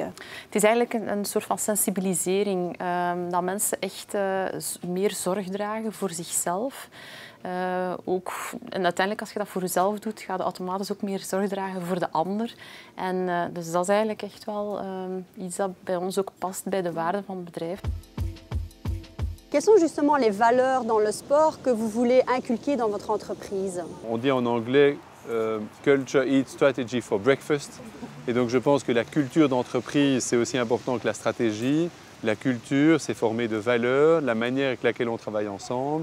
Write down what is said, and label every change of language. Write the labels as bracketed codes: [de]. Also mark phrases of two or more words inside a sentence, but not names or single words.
[nl] Het is eigenlijk een soort van sensibilisering. Dat mensen echt meer zorg dragen voor zichzelf. En uiteindelijk, als je dat voor jezelf doet, ga je automatisch ook meer zorg dragen voor de ander. En dus dat is eigenlijk echt wel iets dat bij ons ook past bij de waarden van het bedrijf. [fr] Quelles sont justement les valeurs dans le sport que vous voulez inculquer dans votre entreprise? On dit en anglais [en] Culture Eat Strategy for Breakfast. [fr] Et donc je pense que la culture d'entreprise, c'est aussi important que la stratégie. La culture, c'est formé de valeurs, la manière avec laquelle on travaille ensemble.